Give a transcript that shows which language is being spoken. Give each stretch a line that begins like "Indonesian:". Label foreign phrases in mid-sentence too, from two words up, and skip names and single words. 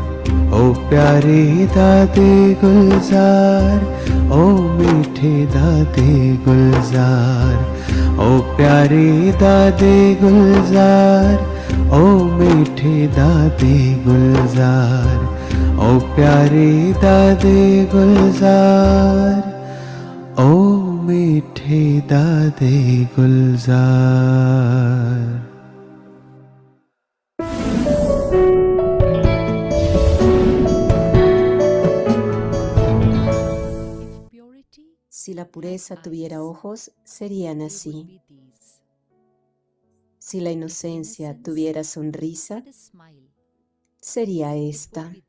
Hindi: ओ प्यारी दादी गुलजार, ओ मीठी दादी गुलजार, ओ प्यारी दादी गुलजार, ओ मीठी दादी गुलजार, ओ प्यारी दादी गुलजार, ओ मीठी दादी गुलजार।
Spanish: Si la pureza tuviera ojos, serían así. Si la inocencia tuviera sonrisa, sería esta.